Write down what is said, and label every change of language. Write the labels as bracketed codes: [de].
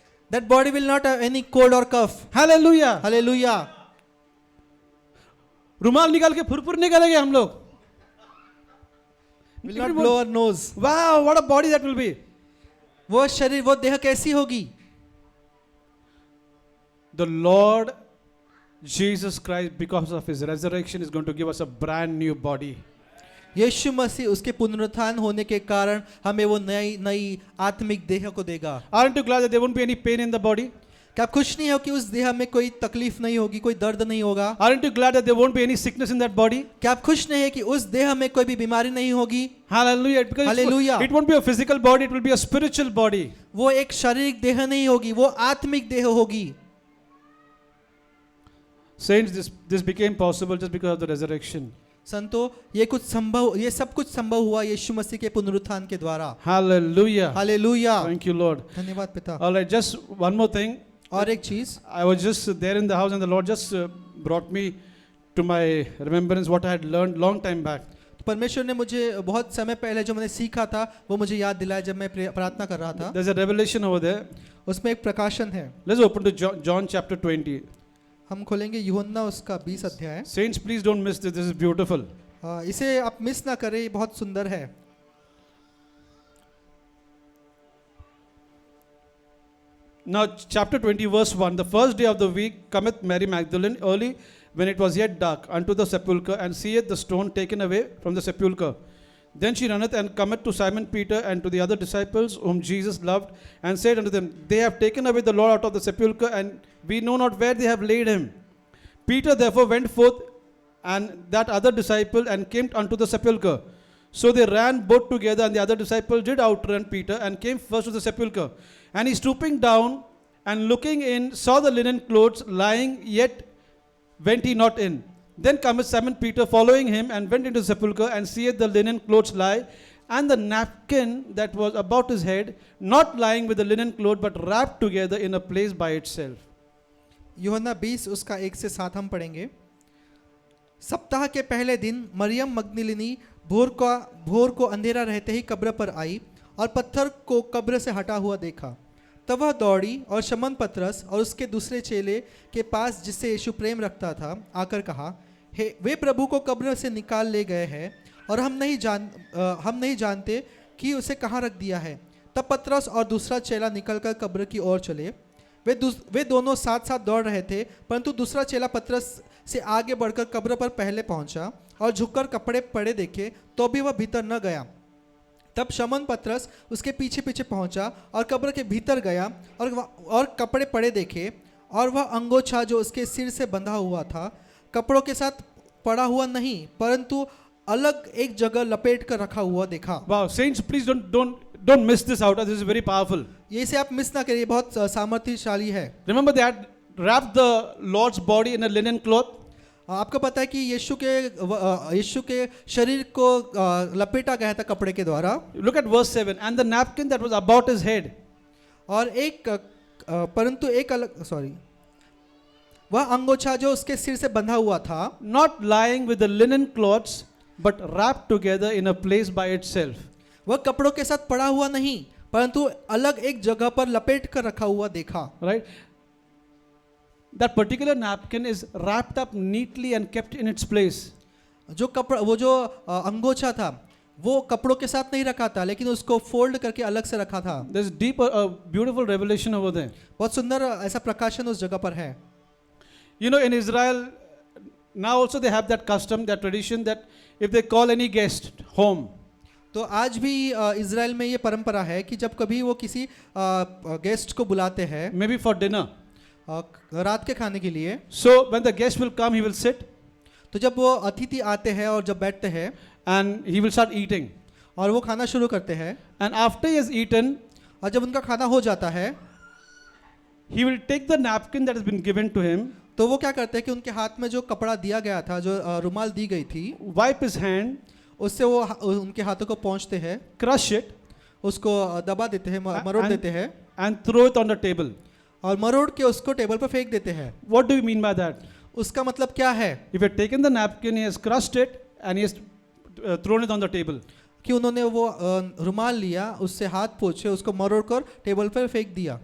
[en] That body will not have any cold or cough. Hallelujah. [hi] Hallelujah. रुमाल निकाल के furfur निकालेंगे हम लोग. [en] Will not blow our nose. Wow, what a body that will be. [hi] वो शरीर, वो देह कैसी होगी? [en] the Lord Jesus Christ, because of his resurrection, is going to give us a brand new body. [hi] यीशु मसीह उसके पुनरुत्थान होने के कारण हमें वो नई नई आत्मिक देह को देगा। [en] Aren't you glad that there won't be any pain in the body? [hi] क्या आप खुश नहीं हो कि उस देह में कोई तकलीफ नहीं होगी, कोई दर्द नहीं होगा? [en] Aren't you glad that there won't be any sickness in that body? [hi] क्या आप खुश नहीं है कि उस देह में कोई भी बीमारी नहीं होगी? [en] Hallelujah. Because Hallelujah. it won't be a physical body, it will be a spiritual body. [hi] वो एक शारीरिक देह नहीं होगी, वो आत्मिक देह होगी। [en] Saints, this became possible just because of the resurrection. [hi] संतो, ये सब कुछ संभव हुआ यीशु मसीह के पुनरुत्थान के द्वारा। [en] Hallelujah. [hi] Hallelujah. [en] Thank you, Lord. [hi] धन्यवाद पिता। [en] All right, just one more thing. [hi] और एक चीज, [en] I was just there in the house and the Lord just brought me to my remembrance what I had learned long time back. [hi] परमेश्वर ने मुझे बहुत समय पहले जो मैंने सीखा था वो मुझे याद दिलाया जब मैं प्रार्थना कर रहा था। [en] There's a revelation over there. [hi] उसमें एक प्रकाशन है। [en] Let's open to John chapter 20. [hi] हम खोलेंगे यूहन्ना उसका 20 अध्याय। [en] Saints, please don't miss this. This is beautiful. [hi] इसे आप मिस ना करें, ये बहुत सुंदर है। [en] Now, chapter 20, verse 1. The first day of the week cometh Mary Magdalene early, when it was yet dark, unto the sepulchre, and seeth the stone taken away from the sepulchre. Then she runneth and cometh to Simon Peter and to the other disciples whom Jesus loved, and said unto them, They have taken away the Lord out of the sepulchre, and we know not where they have laid him. Peter therefore went forth, and that other disciple, and came unto the sepulchre. So they ran both together, and the other disciple did outrun Peter, and came first to the sepulchre. And he, stooping down and looking in, saw the linen clothes lying, yet went he not in. Then cometh Simon Peter following him, and went into the sepulchre, and seeth the linen clothes lie, and the napkin that was about his head, not lying with the linen cloth, but wrapped together in a place by itself. [hi] यूहन्ना 20 उसका 1 से 7 हम पढ़ेंगे। सप्ताह के पहले दिन मरियम मगदलिनी भोर को अंधेरा रहते ही कब्र पर आई और पत्थर को कब्र से हटा हुआ देखा। तब वह दौड़ी और शमौन पतरस और उसके दूसरे चेले के पास, जिससे यीशु प्रेम रखता था, आकर कहा, हे, वे प्रभु को कब्र से निकाल ले गए हैं और हम नहीं जानते कि उसे कहाँ रख दिया है। तब पतरस और दूसरा चेला निकलकर कब्र की ओर चले। वे दोनों साथ साथ दौड़ रहे थे, परंतु दूसरा चेला पतरस से आगे बढ़कर कब्र पर पहले पहुंचा और झुककर कपड़े पड़े देखे, तो भी वह भीतर न गया। तब शमौन पतरस उसके पीछे पीछे पहुंचा और कब्र के भीतर गया और कपड़े पड़े देखे, और वह अंगोछा जो उसके सिर से बंधा हुआ था कपड़ों के साथ पड़ा हुआ नहीं, परंतु अलग एक जगह लपेट कर रखा हुआ देखा। [en] Wow, saints, please don't miss this out. This is very powerful. [hi] ये से आप मिस ना करिए, बहुत सामर्थ्यशाली है। [en] Remember they had wrapped the Lord's body in a linen cloth. [hi] आपको पता है कि यीशु के शरीर को लपेटा गया था कपड़े के द्वारा। [en] Look at verse 7. And the napkin that was about his head. [hi] और परंतु एक अलग वह अंगोछा जो उसके सिर से बंधा हुआ था, [en] Not lying with the linen cloths, but wrapped together in a place by itself. [hi] वह कपड़ों के साथ पड़ा हुआ नहीं, परंतु अलग एक जगह पर लपेट कर रखा हुआ देखा। [en] Right? That particular napkin is wrapped up neatly and kept in its place. [hi] वो जो अंगोछा था वो कपड़ों के साथ नहीं रखा था, लेकिन उसको फोल्ड करके अलग से रखा था। [en] There's deep, beautiful revelation over there. [hi] बहुत सुंदर ऐसा प्रकाशन उस जगह पर है। [en] You know, in Israel, now also they have that custom, that tradition, that if they call any guest home, [hi] तो आज भी इज़राइल में ये परंपरा है कि जब कभी वो किसी गेस्ट को बुलाते हैं, [en] maybe for dinner, [hi] रात के खाने के लिए, [en] so when the guest will come, he will sit, [hi] तो जब वो अतिथि आते हैं और जब बैठते हैं, [en] and he will start eating. [hi] और वो खाना शुरू करते हैं, [en] And after he has eaten, [hi] और जब उनका खाना हो जाता है, [en] he will take the napkin that has been given to him, [hi] तो वो क्या करते हैं कि उनके हाथ में जो कपड़ा दिया गया था, जो रुमाल दी गई थी, [en] wipe his hand, [hi] उससे वो उनके हाथों को पोंछते हैं, [en] crush it, [hi] उसको दबा देते हैं, मरोड़ देते हैं, [en] and throw it on the table. [hi] और मरोड़ के उसको टेबल पर फेंक देते हैं। [en] What do you mean by that? [hi] उसका मतलब क्या है? [en] If he had taken the napkin, he has crushed it, and he has thrown it on the table. [hi] कि उन्होंने वो रुमाल लिया, उससे हाथ पोंछे, उसको मरोड़ कर टेबल पर फेंक दिया।